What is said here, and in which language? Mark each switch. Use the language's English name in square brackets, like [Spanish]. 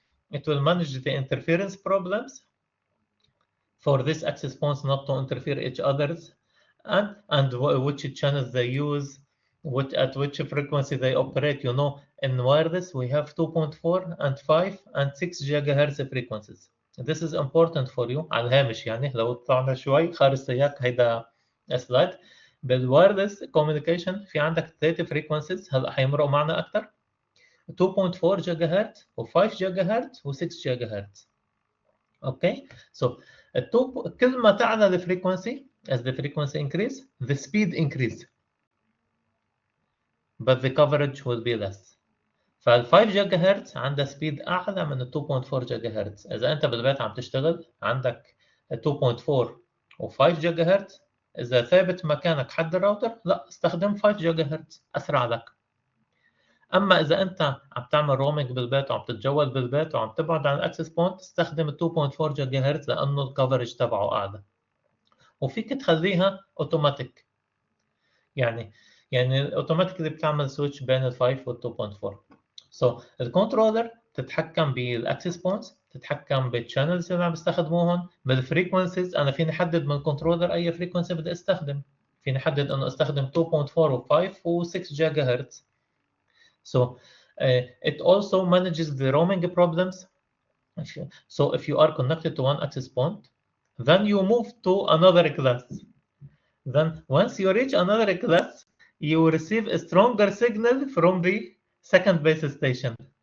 [English] It will manage the interference problems for this access points not to interfere each others. and which channels they use, at which frequency they operate. You know, in wireless we have 2.4 and 5 and 6 gigahertz frequencies. This is important for you [Arabic] على الهامش، يعني لو طلعنا شوي خارج سياق هيدا سلايد. بالوايرلس كوميونيكيشن في عندك 3 frequencies هلا حيمرقوا معنا اكثر: 2.4 جيجا هرتز و5 جيجا هرتز و6 جيجا هرتز. اوكي، سو كل ما تعلى الفريكونسي [English] as the frequency increase the speed increase but the coverage will be less. [Arabic] فال 5 جيجا هرتز عندها سبيد اعلى من ال 2.4 جيجا هرتز. اذا انت بالبيت عم تشتغل عندك 2.4 و5 جيجا هرتز، اذا ثابت مكانك حد الراوتر لا استخدم 5 جيجا هرتز اسرع لك. اما اذا انت عم تعمل رومينج بالبيت وعم تتجول بالبيت وعم تبعد عن الاكسس بوينت استخدم ال 2.4 جيجا هرتز لانه الكفرج تبعه اعلى. وفيك تخليها اوتوماتيك، يعني الاوتوماتيك بتعمل سويتش بين ال 5 وال 2.4. سو الكنترولر تتحكم بالاكسس بوينتس، تتحكم بالشانلز اللي عم بستخدموهم، بالفريكونسيز. انا فيني احدد من الكنترولر اي فريكونسي بدي استخدم، فيني احدد انه استخدم 2.4 و5 و6 جيجا هرتز. [English] So it also manages the roaming problems. So if you are connected to one access point, then you move to another class. Then once you reach another class, you will receive a stronger signal from the second base station.